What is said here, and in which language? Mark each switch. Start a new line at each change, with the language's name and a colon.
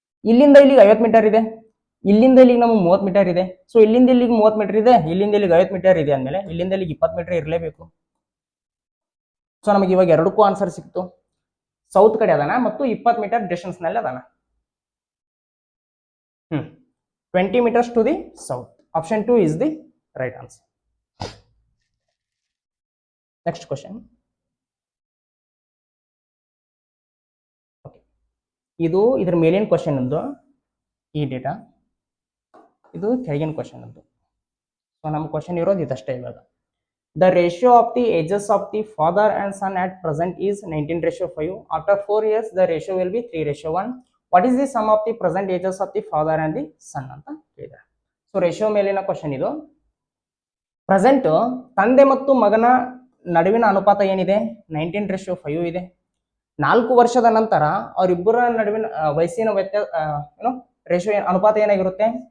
Kannada: ಇಲ್ಲಿಂದ ಇಲ್ಲಿಗೆ 50 ಮೀಟರ್ ಇದೆ, ಇಲ್ಲಿಂದ ಇಲ್ಲಿಗೆ ನಮಗೆ 30 ಮೀಟರ್ ಇದೆ. ಸೊ ಇಲ್ಲಿಂದ ಇಲ್ಲಿಗೆ 30 ಮೀಟರ್ ಇದೆ, ಇಲ್ಲಿಂದ ಇಲ್ಲಿಗೆ 50 ಮೀಟರ್ ಇದೆ ಅಂದ್ಮೇಲೆ ಇಲ್ಲಿಂದ ಇಲ್ಲಿಗೆ 20 ಮೀಟರ್ ಇರಲೇಬೇಕು. ಸೊ ನಮಗೆ ಇವಾಗ ಎರಡಕ್ಕೂ ಆನ್ಸರ್ ಸಿಕ್ತು. ಸೌತ್ ಕಡೆ ಅದಾನ ಮತ್ತು 20 ಮೀಟರ್ ಡಿಸ್ಟೆನ್ಸ್ ನಲ್ಲಿ ಅದಾನ.
English: 20 meters to the south. Option 2 is the right answer. Next question. Okay.
Kannada: ಇದರ ಮೇಲಿನ ಕ್ವಶನ್ ಒಂದು ಈ ಡೇಟಾ, ಇದು ಕೆಳಗಿನ ಕ್ವಶನ್ ಒಂದು. ಸೊ ನಮ್ಮ ಕ್ವಶನ್ ಇರೋದು ಇದಷ್ಟೇ ಇವಾಗ.
English: The ratio of the ages of the father and son at present is 19:5. After 4 years, the ratio will be 3:1. What is the sum of the present ages of the father and the son
Kannada: ಅಂತ ಹೇಳಿದ್ದಾರೆ. So ratio ಮೇಲಿನ question ಇದು. Present ತಂದೆ ಮತ್ತು ಮಗನ ನಡುವಿನ ಅನುಪಾತ ಏನಿದೆ? 19:5 ಇದೆ. 4 ವರ್ಷದ ನಂತರ ಅವರಿಬ್ಬರ ನಡುವಿನ ವಯಸ್ಸಿನ ರೇಷಿಯೋ ಅನುಪಾತ ಏನಾಗಿರುತ್ತೆ?